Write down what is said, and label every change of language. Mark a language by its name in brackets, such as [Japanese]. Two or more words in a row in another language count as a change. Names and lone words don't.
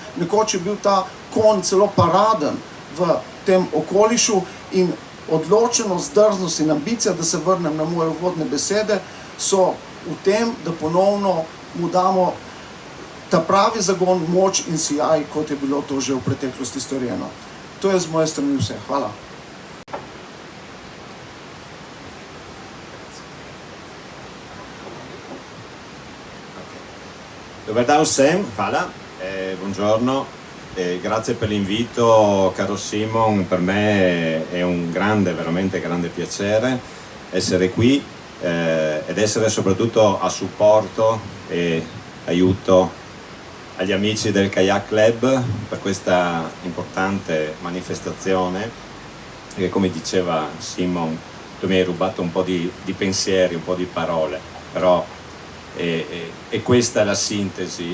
[Slovenian] Nekoč je bil ta konj celo paraden v tem okolišu in odločenost, drznost in ambicija, da se vrnem na moje uvodne besede, so v tem, da ponovno mu damo ta pravi zagon, moč in sijaj, kot je bilo to že v preteklosti storjeno. To je z moje strani vse. Hvala. [Croatian] Dobar dan [Slovenian] vsem, hvala, [Italian] buongiorno, grazie per l'invito caro Simon, per me è un grande, veramente grande piacere essere qui ed essere soprattutto a supporto e aiuto agli amici del Kayak Club per questa importante manifestazione che, come diceva Simon, tu mi hai rubato un po' di pensieri, un po' di parole, però e questa è la sintesi.